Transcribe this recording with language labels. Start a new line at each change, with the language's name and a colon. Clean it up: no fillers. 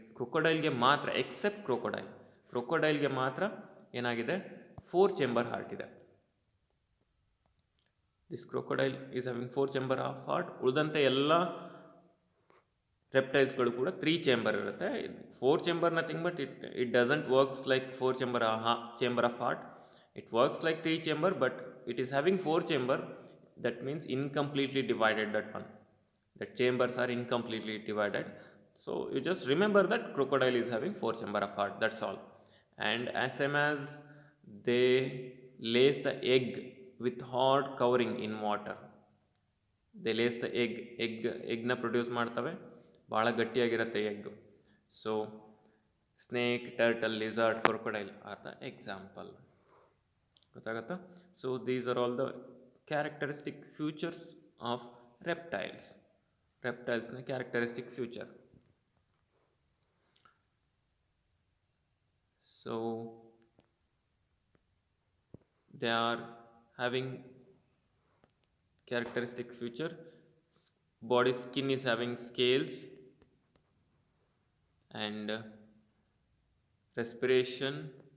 Kannada: ಕ್ರೊಕೊಡೈಲ್ಗೆ ಮಾತ್ರ, ಎಕ್ಸೆಪ್ಟ್ ಕ್ರೊಕೊಡೈಲ್ಗೆ ಮಾತ್ರ ಏನಾಗಿದೆ? 4 ಚೇಂಬರ್ ಹಾರ್ಟ್ ಇದೆ.
English: This crocodile is having 4 chamber of heart.
Kannada: ಉಳಿದಂತೆ ಎಲ್ಲ ರೆಪ್ಟೈಲ್ಸ್ಗಳು ಕೂಡ 3 ಚೇಂಬರ್ ಇರುತ್ತೆ.
English: 4 chamber nothing but it doesn't works like 4 chamber of heart. It works like 3 chamber, but it is having 4 chamber. That means incompletely divided, that one. The chambers are incompletely divided. So you just remember that crocodile is having 4 chamber of heart. That's all. And as same as they lays the egg with hard covering in water. They lays the egg na produce ಮಾಡ್ತವೆ.
Kannada: ಭಾಳ ಗಟ್ಟಿಯಾಗಿರುತ್ತೆ
English: Egg. So snake, turtle, lizard, crocodile are the example.
Kannada: ಗೊತ್ತಾಗತ್ತಾ?
English: So these are all the characteristic features of reptiles.
Kannada: ರೆಪ್ಟೈಲ್ಸ್ನ characteristic future.
English: So they are having characteristic feature. Body skin is having scales, and respiration